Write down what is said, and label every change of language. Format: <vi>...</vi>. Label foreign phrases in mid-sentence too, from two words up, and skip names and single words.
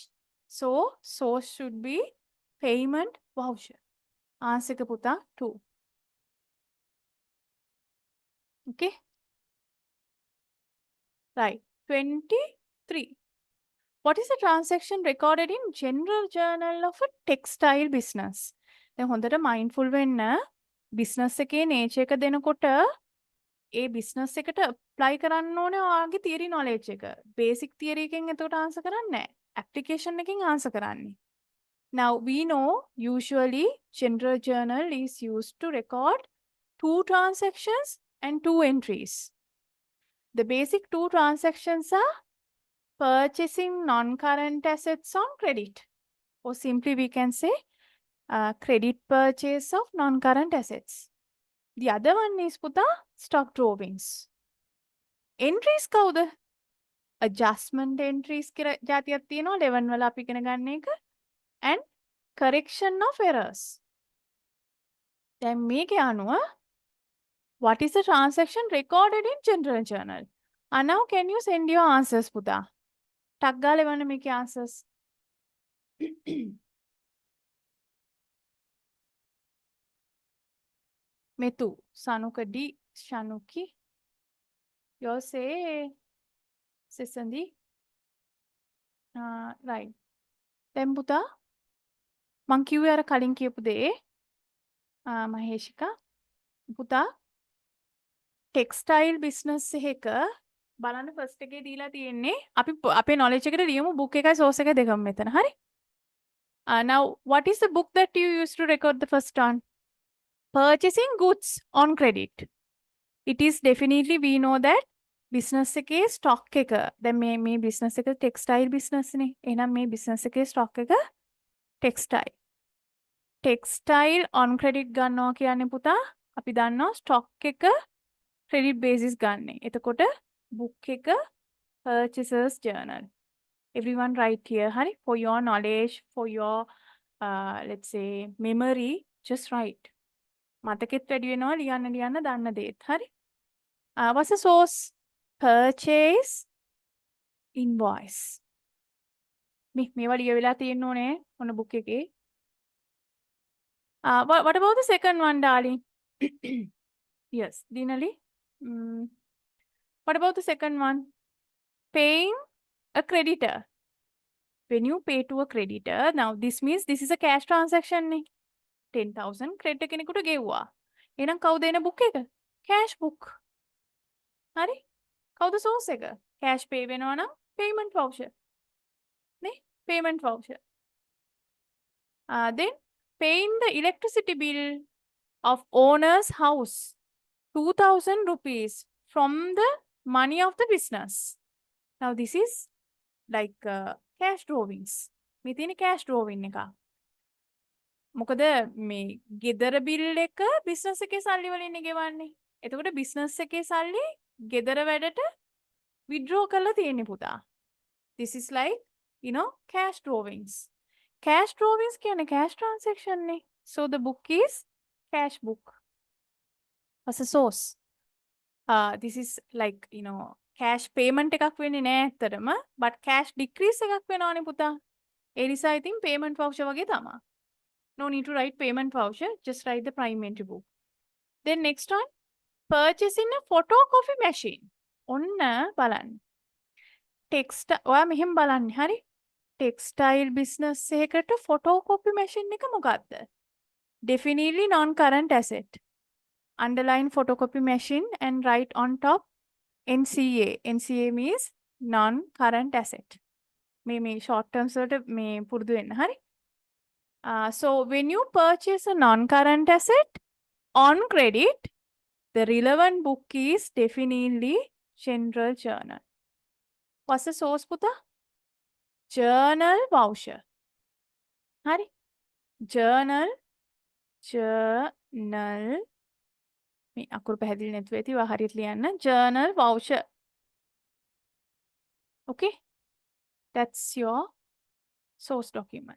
<en>So, source should be payment voucher. Answer ka puta 2. Okay. Right. 23. What is the transaction recorded in general journal of a textile business?</en> <si>දැන් හොඳට mindful වෙන්න business එකේ nature එක දෙනකොට ඒ business එකට apply කරන්න ඕනේ ඔයාගේ</si> <en>theory knowledge</en> <si>එක.</si> <en>Basic theory</en> <si>එකෙන් එතකොට answer කරන්නේ නැහැ. Application එකෙන් answer කරන්නේ.</si> <en>Now we know usually general journal is used to record 2 transactions and 2 entries. The basic 2 transactions are purchasing non-current assets on credit, or simply we can say credit purchase of non-current assets. The other one is puta stock drawings.</en> <si>Entries කවුද?</si> <en>Adjustment entries</en> <si>කියලා જાතියක් තියෙනවා 11 වල අපි ඉගෙන ගන්න එක,</si> <en>and correction of errors.</en> <si>දැන් මේකේ අනුව</si> <en>what is the transaction recorded in general journal? And now can you send your answers puta?</en> <si>ටක් ගාලා එවන්න මේකේ answers. Metu, Sanuka D, Shanuki.</si> <en>You'll say Sisandi. Right. Then Buddha. Monkey we are calling Kipude. Maheshika. Buddha. Textile business hacker.</en> <si>බලන්න ෆස්ට් එකේ දීලා තියෙන්නේ අපි අපේ knowledge එකට ලියමු book එකයි source එක දෙකම මෙතන හරි.</si> <en>Now what is the book that you used to record the first one? Purchasing goods on credit. It is definitely we know that business එකේ stock</en> <si>එක දැන් මේ</si> <en>business එක textile business නේ.</en> <si>එහෙනම් මේ business එකේ stock එක textile.</si> <en>Textile on credit</en> <si>ගන්නවා කියන්නේ පුතා අපි දන්නවා stock එක</si> <en>credit basis</en> <si>ගන්නෙ. එතකොට book එක</si> <en>purchasers journal. Everyone write here, hari, for your knowledge, for your let's say memory, just write.</en> <si>මතකෙත් වැඩි වෙනවා ලියන්න දන්න දේත්. හරි.</si> <en>What's the source? Purchase invoice.</en> <si>මේවා ලියවිලා තියෙන්න ඕනේ ඔන්න book එකේ.</si> <en>What about the second one, darling? Yes, Dinali. What about the second one? Paying a creditor. When you pay to a creditor, now this means this is a cash transaction.</en> <si>10,000 ක්‍රෙඩිට් කෙනෙකුට ගෙව්වා. එහෙනම් කවුද එන බුක් එක?</si> <en>cash book.</en> <si>හරි? කවුද සෝස් එක?</si> <en>cash pay</en> <si>වෙනවා නම්</si> <en>payment voucher.</en> <si>නේ?</si> <en>payment voucher. Then paying the electricity bill of owner's house 2,000 rupees from the money of the business. Now this is like cash drawings.</en> <si>මේ තියෙන</si> <en>cash drawing</en> <si>එක. මොකද මේ ගෙදර බිල් එක බිස්නස් එකේ සල්ලි වලින් ගෙවන්නේ. එතකොට බිස්නස් එකේ සල්ලි ගෙදර වැඩට withdraw කරලා තියෙන්නේ පුතා.</si> <en>This is like, you know, cash drawings. Cash drawings</en> <si>කියන්නේ</si> <en>cash transaction</en> <si>නේ.</si> <en>So the book is cash book. As a source. This is like, you know, cash payment</en> <si>එකක් වෙන්නේ නෑ ඇත්තටම,</si> <en>but cash decrease</en> <si>එකක් වෙනවානේ පුතා. ඒ නිසා ඉතින්</si> <en>payment voucher</en> <si>වගේ තමයි.</si> <en>No need to write payment voucher, just write the prime entry book. Then next one, purchasing a photocopy machine.</en> <si>ඔන්න බලන්න. ඔයා මෙහෙම බලන්න හරි.</si> <en>textile business</en> <si>එකකට</si> <en>photocopy machine</en> <si>එක මොකක්ද?</si> <en>Definitely non-current asset. Underline photocopy machine and write on top NCA. NCA means non-current asset.</en> <si>මේ</si> <en>short terms</en> <si>වලට මේ පුරුදු වෙන්න හරි.</si> <en>So when you purchase a non-current asset on credit, the relevant book is definitely general journal. What's the source පුතා? Journal voucher.</en> <si>හරි. Journal මේ අකුරු පැහැදිලි නැතුව ඇති වා හරියට ලියන්න.</si> <en>Journal voucher. Okay? That's your source document.</en>